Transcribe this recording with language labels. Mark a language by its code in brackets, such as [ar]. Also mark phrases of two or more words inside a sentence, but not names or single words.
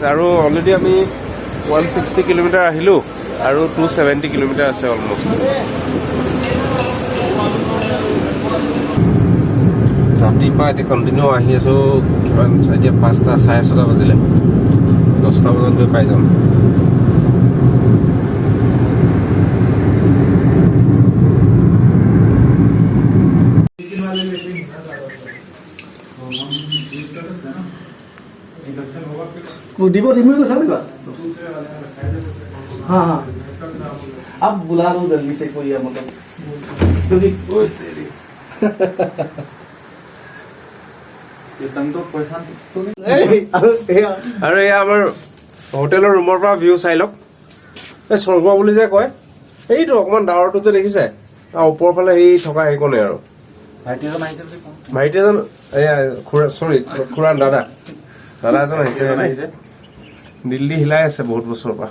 [as] আৰু অলৰেডি আমি 160 কিলোমিটাৰ আহিলোঁ আৰু 270 কিলোমিটাৰ আছে অলমষ্ট। ৰাতিপুৱা এতিয়া কণ্টিনিউ আহি আছোঁ। কিমান এতিয়া 5টা 6:30 বাজিলে। 10টা বজাত গৈ পাই যাম। [hi] डिपो रिमूव कर सकते हो? हाँ हाँ, आप बुला लो जल्दी से कोई है मतलब, क्योंकि [as] আৰু এয়া আমাৰ হোটেলৰ ৰুমৰ পৰা ভিউ চাই লওক। এই স্বৰ্গ বুলি যে কয়, এইটো অকণমান ডাৱৰটো যে দেখিছে, তাৰ ওপৰৰ ফালে সেই থকা সেইকণে আৰু ভাইটি এজন এয়া খুৰা দাদা এজন আহিছে দিল্লী হিলাই আছে বহুত বছৰৰ পৰা।